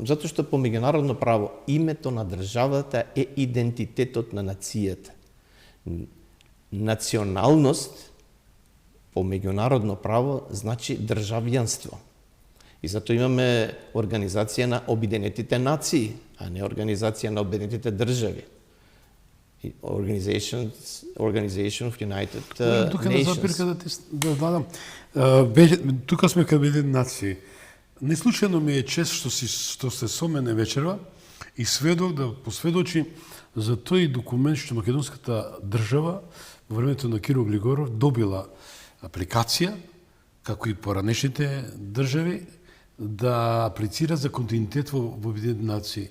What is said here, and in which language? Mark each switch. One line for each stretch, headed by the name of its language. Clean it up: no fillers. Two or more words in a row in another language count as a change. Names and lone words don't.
Macedonian: Затоа што по меѓународно право името на државата е идентитетот на нацијата. Националност по меѓународно право значи државјанство. И затоа имаме Организација на Обединетите нации, а не Организација на Обединетите држави.
English: Organization of United
Macedonian: Тука на
English: Nations.
Macedonian: запирка да дадам. Тука сме кај Обединените нации. Не случајно ми е чест што се со мене вечерва и сведок да посведочи за тој документ што македонската држава во времето на Киро Глигоров добила апликација, како и поранешните држави, да аплицира за континуитет во Обединените нации.